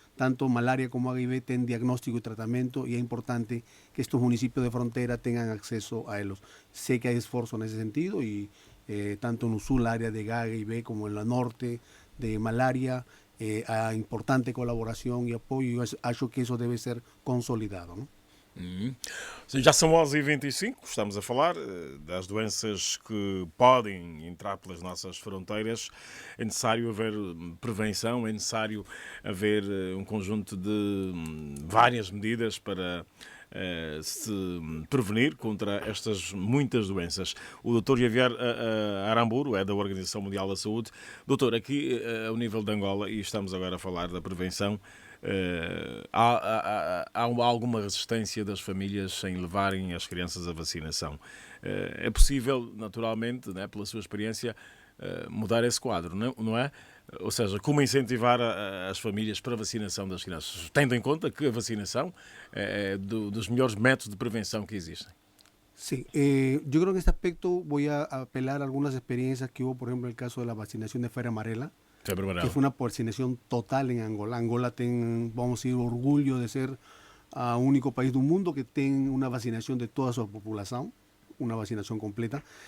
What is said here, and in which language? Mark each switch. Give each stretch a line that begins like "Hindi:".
Spanish: Tanto malaria como HIV tienen diagnóstico y tratamiento, y es importante que estos municipios de frontera tengan acceso a ellos. Sé que hay esfuerzo en ese sentido, y tanto en el sur, el área de HIV, como en la norte de malaria, hay importante colaboración y apoyo, y acho que eso debe ser consolidado, ¿no?
Portuguese: Já são 11h25, estamos a falar das doenças que podem entrar pelas nossas fronteiras. É necessário haver prevenção, é necessário haver um conjunto de várias medidas para se prevenir contra estas muitas doenças. O Dr. Javier Aramburu é da Organização Mundial da Saúde. Doutor, aqui ao nível de Angola, e estamos agora a falar da prevenção, há alguma resistência das famílias em levarem as crianças à vacinação. É possível, naturalmente, né, pela sua experiência, mudar esse quadro, não é? Ou seja, como incentivar as famílias para a vacinação das crianças, tendo em conta que a vacinação é dos melhores métodos de prevenção que existem.
Spanish: Sí, yo creo que en este aspecto voy a apelar a algunas experiencias que hubo, por ejemplo, en el caso de la vacunación de fiebre amarela, que fue una vacunación total en Angola. Angola tiene, vamos a decir, orgullo de ser el único país del mundo que tiene una vacunación de toda su población, una vacunación completa.